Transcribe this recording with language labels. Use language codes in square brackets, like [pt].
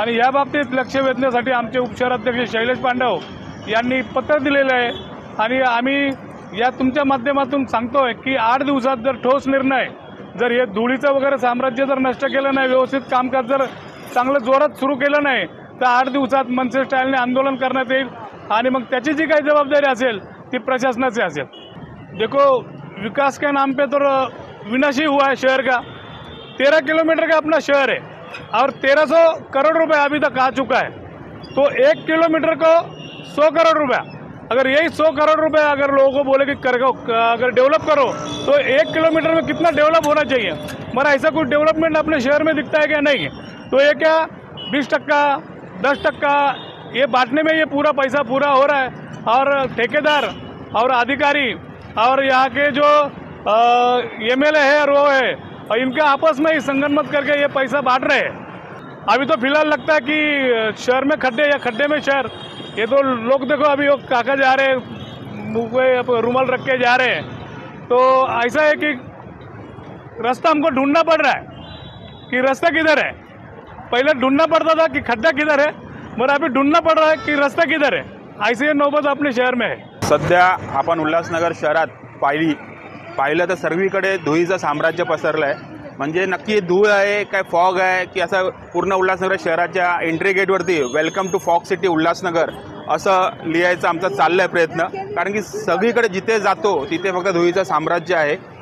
[mr] आणि या बाबतीत लक्ष वेधण्यासाठी आमचे उपशहराध्यक्ष शैलेश पांडव यांनी पत्र दिलेलं आहे आणि आम्ही या तुमच्या माध्यमातून सांगतोय की 8 दिवसात जर ठोस निर्णय, जर हे धुळीचं वगैरे साम्राज्य जर नष्ट केलं नाही, व्यवस्थित कामकाज जर चांगलं जोरात सुरू केलं नाही, तर 8 दिवसात मनसे स्टाईलने आंदोलन करण्यात येईल आणि मग त्याची जी काही जबाबदारी असेल ती प्रशासनाची असेल। [hi] देखो, विकास के नाम पे तो विनाशी हुआ है शहर का। 13 किलोमीटर का अपना शहर है और 1300 करोड़ रुपए अभी तक आ चुका है, तो 1 किलोमीटर को 100 करोड़ रुपया, अगर यही 100 करोड़ रुपए अगर लोगों को बोले कि अगर डेवलप करो तो 1 किलोमीटर में कितना डेवलप होना चाहिए। मगर ऐसा कुछ डेवलपमेंट अपने शहर में दिखता है क्या? नहीं। तो ये क्या 20%, 10% ये बांटने में ये पूरा पैसा पूरा हो रहा है और ठेकेदार और अधिकारी और यहाँ के जो MLA है और वो है, और इनका आपस में ही संगनमत करके ये पैसा बांट रहे हैं। अभी तो फिलहाल लगता है कि शहर में खड्डे या खड्डे में शहर, ये तो लोग देखो अभी वो काका जा रहे हैं, मुँह पे रुमाल रख के जा रहे हैं। तो ऐसा है कि रास्ता हमको ढूंढना पड़ रहा है कि रास्ता किधर है। पहले ढूंढना पड़ता था कि खड्डा किधर है, मगर अभी ढूंढना पड़ रहा है कि रास्ता किधर है। ऐसी नौबत अपने शहर में है। [mr] सध्या आपण उल्हासनगर शहरात पाहिलं तर सर्वीकडे धुळीचं साम्राज्य पसरलं आहे। म्हणजे नक्की धूळ आहे काय फॉग आहे की असं पूर्ण उल्हासनगर शहराच्या entry गेटवरती [en] welcome to fog city [mr] Ulhasnagar असं लिहायचं आमचा चाललाय प्रयत्न, कारण की सगळीकडे जिथे जातो तिथे फक्त धुळीचं साम्राज्य आहे।